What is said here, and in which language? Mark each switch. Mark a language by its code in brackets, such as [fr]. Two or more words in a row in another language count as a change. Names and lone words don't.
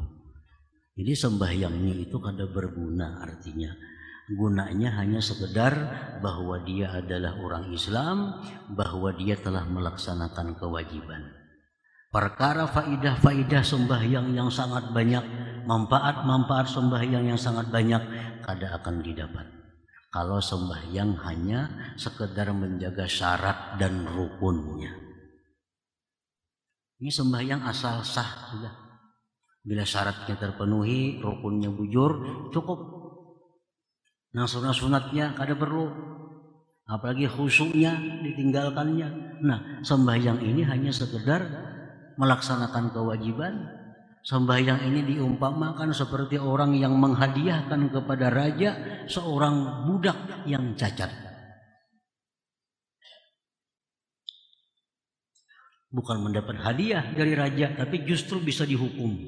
[id] Jadi sembahyangnya itu kada berguna, artinya gunanya hanya sekedar bahwa dia adalah orang Islam, bahwa dia telah melaksanakan kewajiban. Perkara faidah-faidah sembahyang yang sangat banyak, manfaat-manfaat sembahyang yang sangat banyak kada akan didapat kalau sembahyang hanya sekedar menjaga syarat dan rukunnya. Ini sembahyang asal sah sudah. Bila syaratnya terpenuhi, rukunnya bujur, cukup. Nah, sunat-sunatnya kada perlu. Apalagi khusyuknya ditinggalkannya. Nah, sembahyang ini hanya sekedar melaksanakan kewajiban. Sembahyang ini diumpamakan seperti orang yang menghadiahkan kepada raja seorang budak yang cacat. Bukan mendapat hadiah dari raja, tapi justru bisa dihukum.